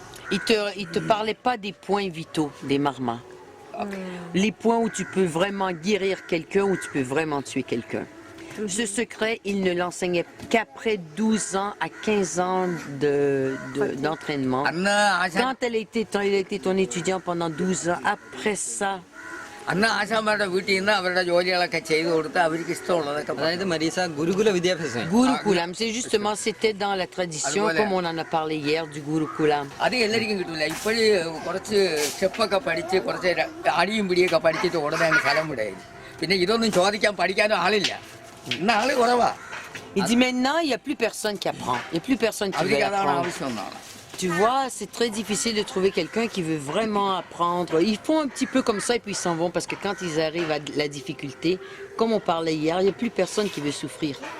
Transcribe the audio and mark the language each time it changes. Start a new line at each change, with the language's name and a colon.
French: Il te parlait pas des points vitaux des marmas. Les points où tu peux vraiment guérir quelqu'un, où tu peux vraiment tuer quelqu'un. Ce secret, il ne l'enseignait qu'après 12 ans à 15 ans d'entraînement. Quand il a été ton étudiant pendant 12 ans, après ça,
Malayalam: അന്ന് ആശാന്മാരുടെ വീട്ടിൽ നിന്ന് അവരുടെ ജോലികളൊക്കെ ചെയ്തു കൊടുത്ത് അവർക്ക് ഇഷ്ടമുള്ളതൊക്കെ അതായത് മരീസ ഗുരുകുല വിദ്യാഭ്യാസം
French: Gurukulam, c'est justement, c'était dans la tradition, comme on en a parlé hier, du Gurukulam.
Malayalam: അത് എല്ലാവർക്കും കിട്ടൂല. ഇപ്പോഴും കുറച്ച് സ്റ്റെപ്പൊക്കെ പഠിച്ച് കുറച്ച് അടിയും പിടിയൊക്കെ പഠിച്ചിട്ട് ഉടനെ അങ്ങ് സ്ഥലം വിടായിരുന്നു. പിന്നെ ഇതൊന്നും ചോദിക്കാൻ പഠിക്കാനും ആളില്ല. ഇന്ന് ആള് കുറവാ.
French: Il dit maintenant, il n'y a plus personne qui apprend. Il n'y a plus personne qui veut
Malayalam: അവർക്ക് അതാണ്
French: apprendre.
Malayalam: ആവശ്യം എന്നാണ്.
French: Tu vois, c'est très difficile de trouver quelqu'un qui veut vraiment apprendre. Ils font un petit peu comme ça et puis ils s'en vont parce que quand ils arrivent à la difficulté, comme on parlait hier, il n'y a plus personne qui veut souffrir.